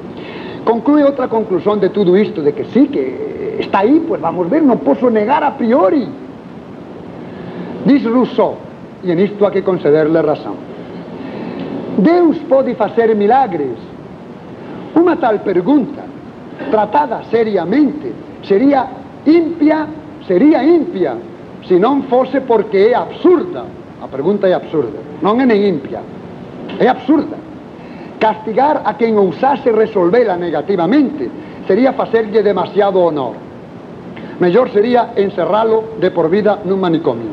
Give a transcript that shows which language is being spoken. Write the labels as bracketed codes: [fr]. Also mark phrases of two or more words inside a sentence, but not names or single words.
[pt] Conclui outra conclusão de tudo isto, de que sim, que está aí, pois vamos ver, não posso negar a priori. Diz Rousseau, e nisto há que conceder-lhe razão, Deus pode fazer milagres? Uma tal pergunta, tratada seriamente, seria Ímpia [gl] sería ímpia se non fose porque é absurda. A pregunta é absurda, non é nem ímpia, é absurda. Castigar a quen ousase resolvela negativamente sería facerlle demasiado honor. Mellor sería encerralo de por vida nun manicomio.